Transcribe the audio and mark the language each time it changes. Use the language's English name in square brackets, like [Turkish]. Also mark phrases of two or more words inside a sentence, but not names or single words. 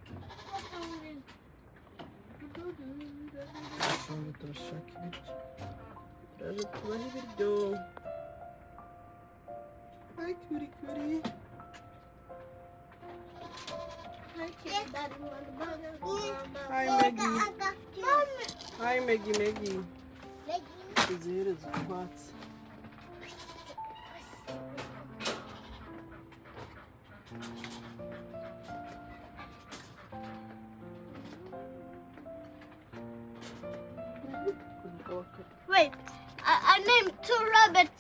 [Portuguese] Deixa eu achar aqui. Traje tudo aí, [English] video. Hi, cutie. Hi, Maggie. Hi, Maggie. [Portuguese] Zero, quatro. [English] Wait, I named 2 rabbits.